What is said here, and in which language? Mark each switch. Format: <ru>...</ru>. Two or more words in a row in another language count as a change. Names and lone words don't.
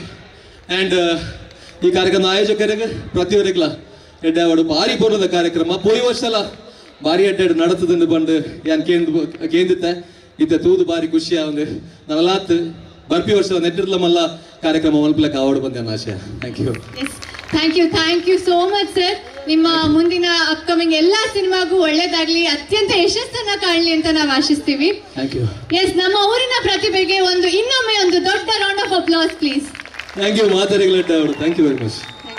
<tcy>ಆ್ಯಂಡ್ ಈ ಕಾರ್ಯಕ್ರಮ ಆಯೋಜಕರಿಗೆ ಪ್ರತಿಯೊಬ್ಬರಿಗ್ಲ ಎಡ್ಡೆ ಅವಡು ಭಾರಿ ಪೂರ್ಣದ ಕಾರ್ಯಕ್ರಮ ಪೋಯಿ ವರ್ಷಲ ಭಾರಿ ಎಡ್ಡೆ ನಡತದಂದು ಬಂದು ಯಾನ್ ಕೇಂದಿತ್ತೆ ಇತ್ತ ತೂದು ಭಾರಿ ಖುಷಿ ಒಂದು ನಲ್ಲಾತ್ ಬರ್ಪಿ ವರ್ಷದ ನೆಟ್ಟಿರ್ಲ ಮಲ್ಲ ಕಾರ್ಯಕ್ರಮ ಮಲ್ಪಲಕ್ಕ ಅವಾರ್ಡ್ ಬಂದ ಆಶಯ.</tcy> <en>Thank you. Thank you so much sir.</en> <kn>ನಿಮ್ಮ ಮುಂದಿನ ಅಪ್ಕಮಿಂಗ್ ಎಲ್ಲಾ ಸಿನಿಮಾಗೂ ಒಳ್ಳೇದಾಗ್ಲಿ, ಅತ್ಯಂತ ಯಶಸ್ಸನ್ನ ಕಾಣಲಿ ಅಂತ ನಾವು ಆಶಿಸ್ತೀವಿ.</kn> <en>Thank you.</en> <kn>ಎಸ್, ನಮ್ಮ ಊರಿನ ಪ್ರತಿಭೆಗೆ ಇನ್ನೊಮ್ಮೆ ಒಂದು ದೊಡ್ಡ</kn> <en>round of applause please. Thank you</en> <kn>ಮಾತಾಡಿಗಳಡ್ಡ ಅವರು.</kn> <en>Thank you very much.</en>